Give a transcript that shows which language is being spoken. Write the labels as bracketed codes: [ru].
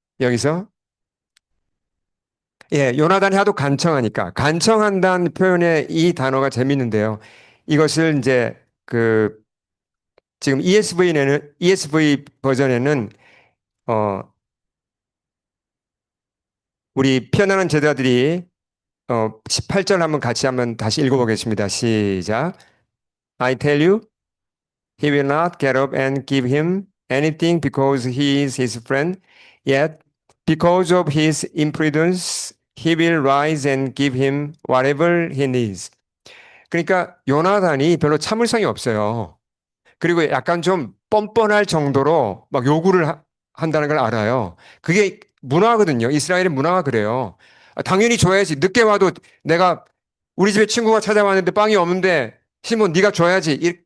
[ko] 여기서 예, 요나단이 하도 간청하니까 간청한다는 표현의 이 단어가 재밌는데요. 이것을 이제 그 지금 ESV 버전에는 어 우리 피어나는 제자들이 18절 한번 다시 읽어보겠습니다. 시작. [en] I tell you, he will not get up and give him anything because he is his friend. Yet, because of his imprudence, he will rise and give him whatever he needs. [ko] 그러니까 요나단이 별로 참을성이 없어요. 그리고 약간 좀 뻔뻔할 정도로 막 한다는 걸 알아요. 그게 문화거든요. 이스라엘의 문화가 그래요. 당연히 줘야지. 늦게 와도 내가 우리 집에 친구가 찾아왔는데 빵이 없는데 시몬 네가 줘야지.